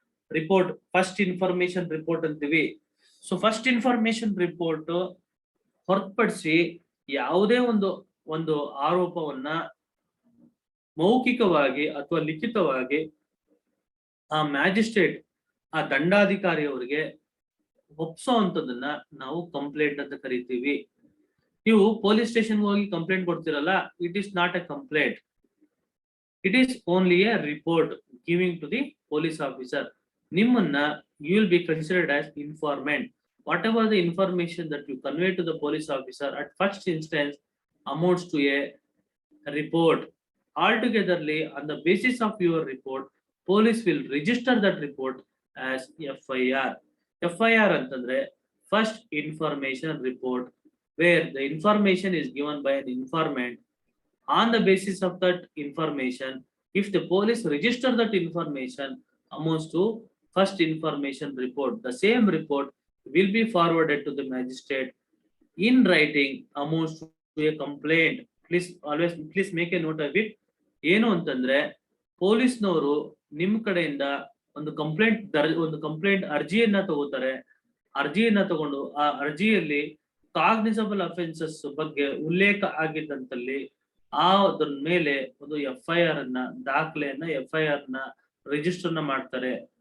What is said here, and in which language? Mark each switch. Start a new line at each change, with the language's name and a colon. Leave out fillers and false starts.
Kannada: Report first information report ಅಂತೀವಿ. So first information report ಹೊರತುಪಡಿಸಿ ಯಾವುದೇ ಒಂದು ಆರೋಪವನ್ನ ಮೌಖಿಕವಾಗಿ ಅಥವಾ ಲಿಖಿತವಾಗಿ ಆ ಮ್ಯಾಜಿಸ್ಟ್ರೇಟ್, ಆ ದಂಡಾಧಿಕಾರಿಯವರಿಗೆ ಒಪ್ಸೋ ಅಂತದನ್ನ ನಾವು ಕಂಪ್ಲೇಂಟ್ ಅಂತ ಕರಿತೀವಿ. ನೀವು ಪೊಲೀಸ್ ಸ್ಟೇಷನ್ ಹೋಗಿ complaint ಕೊಡ್ತಿರಲ್ಲ,
English: It is not a complaint, it is only a report giving to the police officer. ನಿಮ್ಮನ್ನ you will be considered as informant. Whatever the information that you convey to the police officer at first instance amounts to a report. Altogetherly, on the basis of your report, police will register that report as FIR. FIR ಅಂತಂದ್ರೆ first information report, where the information is given by an informant. On the basis of that information, if the police register that information, amounts to first information report. The same report will be forwarded to the magistrate in writing, amounts to a complaint. Please make a note of it.
Kannada: ಏನು ಅಂತಂದ್ರೆ, ಪೊಲೀಸ್ನವರು ನಿಮ್ ಕಡೆಯಿಂದ ಒಂದು complaint ಅರ್ಜಿಯನ್ನ ತಗೋತಾರೆ. ಅರ್ಜಿಯನ್ನ ತಗೊಂಡು ಆ ಅರ್ಜಿಯಲ್ಲಿ ಕಾಗ್ನಿಸಬಲ್ ಅಫೆನ್ಸಸ್ ಬಗ್ಗೆ ಉಲ್ಲೇಖ ಆಗಿದ್ದಂತಲ್ಲಿ ಅದ್ರ ಮೇಲೆ ಒಂದು FIR ಅನ್ನ, ದಾಖಲೆಯನ್ನ, FIR ನ ರಿಜಿಸ್ಟರ್ನ ಮಾಡ್ತಾರೆ.